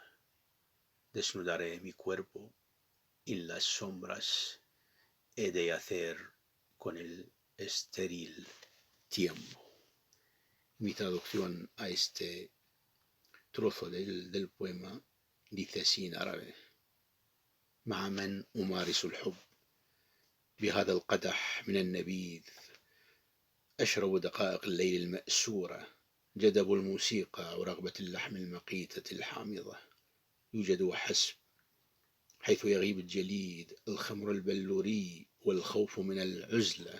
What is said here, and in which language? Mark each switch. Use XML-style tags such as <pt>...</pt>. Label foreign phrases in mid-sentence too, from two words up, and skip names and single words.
<es>Desnudaré mi cuerpo y las sombras he de hacer con el estéril tiempo. Mi traducción a este trozo del poema dice así en árabe:</es> <ar>مع من أمارس الحب بهذا القدح من النبيذ أشرب دقائق الليل المأسورة جدب الموسيقى ورغبة اللحم المقيتة الحامضة يوجد وحسب حيث يغيب الجليد الخمر البلوري والخوف من العزلة.</ar>